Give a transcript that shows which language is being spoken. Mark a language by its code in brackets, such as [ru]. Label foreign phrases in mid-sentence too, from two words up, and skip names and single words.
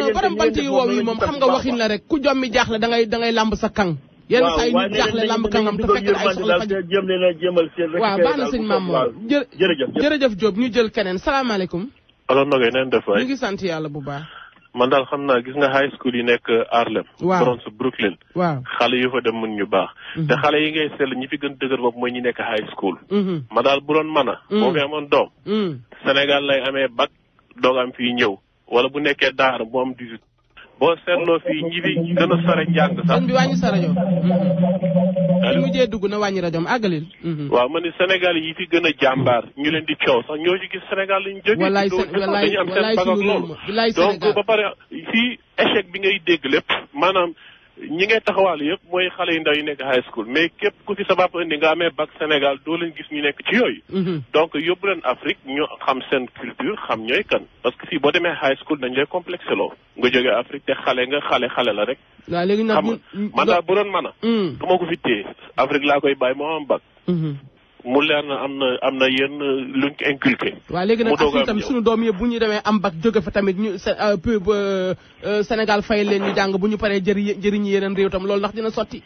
[wo] waaye borom bant yu wow yi moom xam nga waxin la rek ku jommi jaaxle da ngay lamb sa kang. yenn saa yi ñu jaaxle lamb kangam te fekk ay soxla faj. jéem leen a jéemal seen rek. waaw baax na sëñ Mamour jërëjëf Diop ñu jël keneen salaamaaleykum. alors Nogaye neen def waay ñu ngi sant yàlla bu baax. man daal xam naa gis nga [en] high school [wo] yi nekk Harlem. waaw Bronx Brooklyn. waaw xale yu fa dem mën ñu baax. te xale yi ngay seetlu ñi fi gën dëgër bopp mooy ñi nekk [en] high school. [wo] ma daal bu doon mën a. boo fi amoon doom. Sénégal lay amee bac doog am fii ñëw wala bu nekkee daara bu am 18 boo seetloo fii ñi fi gën a sore njàng sax. sëñ bi wàññi sa rajo. su mujjee dugg na wàññi rajoom àggalil. waaw ma ne Sénégal yi fi gën a jàmbaar ñu leen di coow sax ñoo ci gis Sénégal lañu jógee. wallaay dañu am seen bag ak loolu. donc ba pare fii échec bi ngay dégg lépp maanaam ñi ngay taxawal yëpp mooy xale yu ndaw yi nekk [en] high school [wo] mais képp ku fi sabab indi nga amee bac Sénégal doo leen gis ñu nekk ci yooyu. donc yóbbu leen Afrique ñu xam seen culture xam ñooy kan [fr] parce que [wo] fii boo demee [en] high school [wo] dañ lay complexé loo nga jógee Afrique te xale la rek. waaw léegi nag man daal bu doon mën a. du ma ko fi téye Afrique laa koy bàyyi moo am bac. mu leer na am na yenn luñ ko inculqué. waaw léegi nag Afrique tam suñu doom yëpp bu ñu demee am bac jóge fa tamit ñu Sénégal fay leen ñu jàng bu ñu paree jëriñ yeneen réew tam loolu ndax dina sotti.